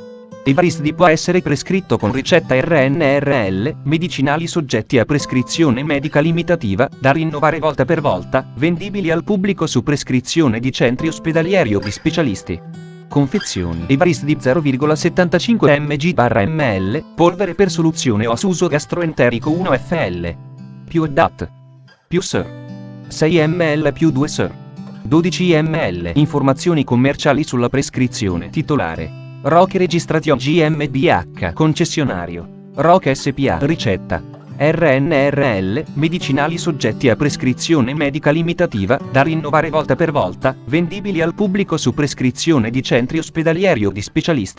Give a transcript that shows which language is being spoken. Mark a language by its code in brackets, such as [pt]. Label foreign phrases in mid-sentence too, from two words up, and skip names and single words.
[it] Evrysdi può essere prescritto con ricetta RNRL, medicinali soggetti a prescrizione medica limitativa, da rinnovare volta per volta, vendibili al pubblico su prescrizione di centri ospedalieri o di specialisti. Confezioni. Evrysdi 0,75 mg/ml, polvere per soluzione o a uso gastroenterico 1 fl. Più DAT. Più SR. 6 ml più 2 SR. 12 ml. Informazioni commerciali sulla prescrizione. Titolare: Rock Registration GmbH. Concessionario: Rock SpA. Ricetta: RNRL, medicinali soggetti a prescrizione medica limitativa, da rinnovare volta per volta, vendibili al pubblico su prescrizione di centri ospedalieri o di specialisti.